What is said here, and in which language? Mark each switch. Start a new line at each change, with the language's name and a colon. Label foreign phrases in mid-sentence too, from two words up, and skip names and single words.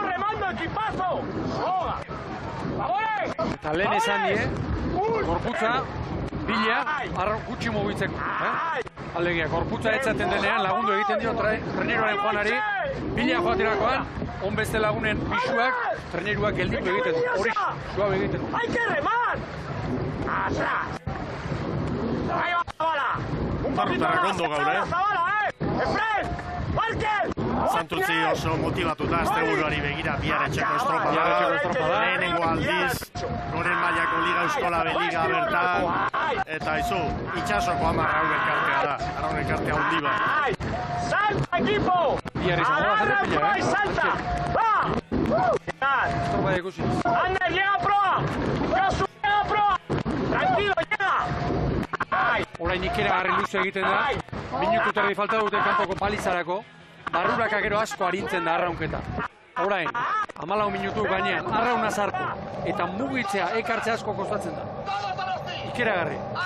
Basque: Eta lehen esan die, gorputza, bila, arra gutxi mugitzeko. Alegia, gorputza etzaten denean lagundu egiten dio treneroaren joanari, bila joaterakoan, onbeste lagunen pisuak, treneruak gelditu egiten du. Hori, suabe egiten du.
Spanish: ¡Hay que remar! ¡Atrás! ¡Ahí va la bala! ¡Un poquito más!
Basque: Ondo gaur,
Spanish: ¡La bala, ¡Efren! ¡Markel!
Basque: Santurtzi oso motibatuta asteburuari begira bihar etxeko estropada. Lehenengo aldiz, goren mailako liga Euskola Beliga bertan. Eta izu, itxasoko 10 arraun elkartea da. Arraun elkartea handi bat.
Spanish: ¡Salta, equipo!
Basque: Bihar izango da jende pila,
Spanish: ¡Salta! ¡Va!
Basque: Estropada ikusi.
Spanish: ¡Ander, llega a proa! ¡Josu, llega a proa! ¡Tranquilo, llega!
Basque: Orain ikeragarri luze egiten da. Minutu terdi falta dute kanpoko palizarako. Barruraka gero asko arintzen da arraunketa. Orain, 14 minutu gainean, arrauna sartu. Eta mugitzea, ekartze asko kostatzen da. Ikeragarri.